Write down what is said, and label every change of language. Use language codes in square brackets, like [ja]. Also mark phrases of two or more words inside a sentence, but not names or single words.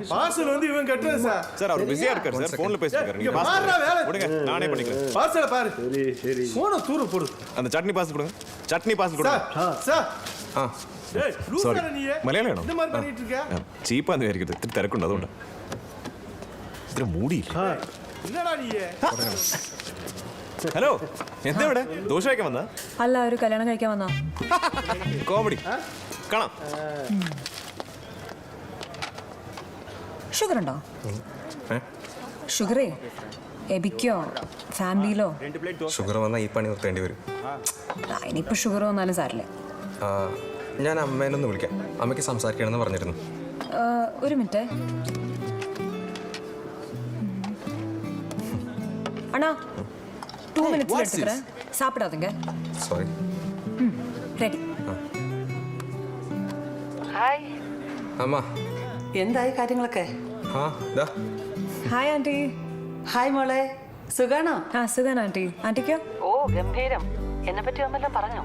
[ta] பார்சல் வந்து இவன் கட்டுறது சார். சார் அவர் பிஸியா இருக்காரு சார், போன்ல பேசிட்டு இருக்காரு. நீங்க கொடுங்க, நானே பண்ணிக்கிறேன். பார்சல பாரு. சரி சரி. போன தூர போடு. அந்த சட்னி பார்சல் கொடுங்க. சட்னி பார்சல் கொடுங்க. சார். டேய் லூசா நீயே. மலையாளம் இந்த மாதிரி பண்ணிட்டு இருக்க? [ml] ചീപ്പാ എന്ന് വിചാരിക്കരുത്, തിരക്കുണ്ട് അതുകൊണ്ട്. ഇത്ര മൂടിയില്ല. [ta] என்னடா நீயே? [ml] ഹലോ, എന്താ ഇവിടെ? ദോശ കഴിക്കാൻ വന്നാ? അല്ല, ഒരു കല്യാണം കഴിക്കാൻ വന്നാ. കോമഡി കാണാം. ഷുഗർ ഉണ്ടോ? ഷുഗറേ എബിക്കോ ഫാമിലിയിലോ? ഷുഗർ വന്നാൽ ഈ പണി നിർത്തേണ്ടി വരും. ഇനിയിപ്പോ ഷുഗർ വന്നാലും സാരില്ല. ഞാൻ അമ്മേനൊന്ന് വിളിക്കാം, അമ്മയ്ക്ക് സംസാരിക്കണമെന്ന് പറഞ്ഞിരുന്നു. ഒരു മിനിറ്റ്. അണ്ണാ [en] 2 minutes [ta] எடுத்துக்கிறேன், சாப்பிடாதீங்க. [ml] സോറി. [ta] ரெடி. [ml] ഹായ് അമ്മ, എന്തായി കാര്യങ്ങളൊക്കെ? ഹായ് ആന്റി. ഹായ് മോളെ, സുഖാണോ? സുഖാണ് ആന്റി. ആന്റിക്കോ? ഓ ഗംഭീരം. എന്നെ പറ്റി അന്നെല്ലാം പറഞ്ഞോ?